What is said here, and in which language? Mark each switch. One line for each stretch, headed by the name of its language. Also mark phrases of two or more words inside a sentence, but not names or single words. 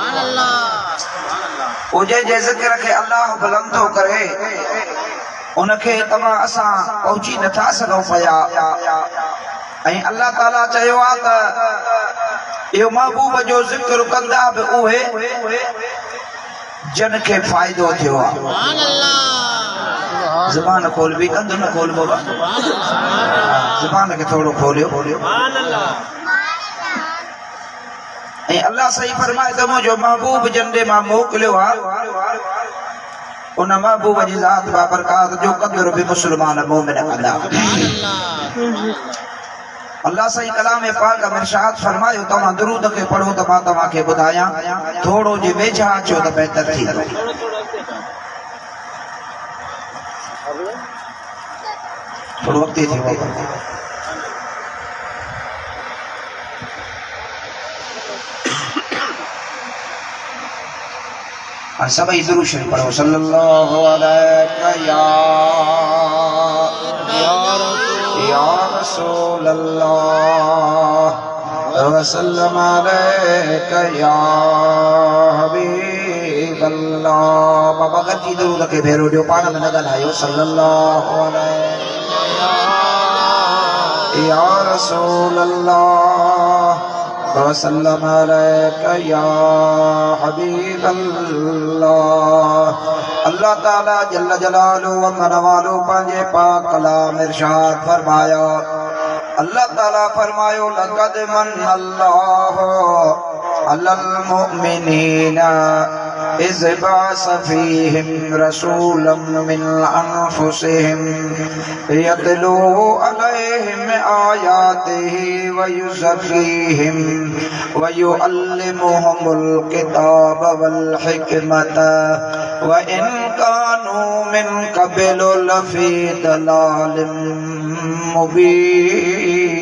Sindhi: उजे जे ज़िक्र खे अल्लाह बुलंद थो करे उनखे तव्हां असां पहुची नथा सघूं पिया ऐं अल्लाह ताला चयो आहे त इहो महबूब जो ज़िक्र कंदा बि उहे जिन खे फ़ाइदो थियो आहे। ज़बान खोल भी कंध न खोल बाबा ज़बान के थोड़ो खोलियो ऐं अल्लाह सही फरमाए त मुंहिंजो महबूब जंदे मां मोकिलियो आहे उन महबूब जी ज़ात बाबरकात जो क़दर बि मुस्लमान मोमिन कंदा। अल्लाह सही कलाम पाक में इरशाद फरमायो तव्हां दुरूद खे पढ़ो त मां तव्हांखे ॿुधायां थोड़ो जे वेझा अचो त बहितर थींदो। थोड़ो वक्त थी सभई दुरूद शरीफ पढ़ो
Arabic: صلى الله عليه يا رسول الله وسلم عليك يا حبيب الله.
Sindhi: बाबा गॾिजी दुरूद खे भेरो ॾियो पाण में न ॻाल्हायो
Arabic: صلى الله عليه يا رسول الله وسلم عليك يا حبيب الله.
Sindhi: अल्लाह ताला
Arabic: جل جلاله
Sindhi: व मनवालु पंहिंजे पाक कलाम इरशाद फरमाया अल्लाह ताला फरमायो
Arabic: لقد من الله على المؤمنين إذ بعث فيهم رسولا من أنفسهم يتلو عليهم آياته ويزكيهم ويعلمهم الكتاب والحكمة وإن كانوا من قبل لفي ضلال مبين.